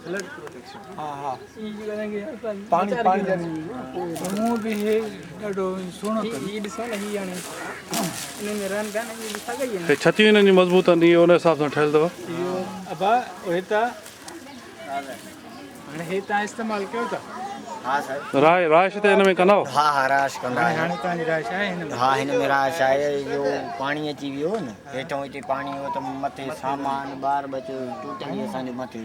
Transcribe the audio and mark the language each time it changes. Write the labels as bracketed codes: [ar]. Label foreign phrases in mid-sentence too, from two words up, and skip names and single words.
[hi] हाँ हाँ पानी पानी मुंह भी है [sd] ॾाढो सुहिणो ये ॾिसो न हीअ हाणे इन में रन कान इहे ॾिसा गई हे छतियूं हिननि जी मज़बूत आहिनि इहो उन हिसाब सां ठहियल अथव. इहो अबा हितां हाणे हे तव्हां इस्तेमालु कयो था. हाँ सर राश त हिन में कंदा हाँ हाँ राश कंदा हाणे तव्हांजी राश आहे हिन में. हाँ हिन में राश आहे जो पाणी अची वियो न हेठों हिते पाणी हो त मथे सामान ॿार बचो टूटंदी असांजे मथे.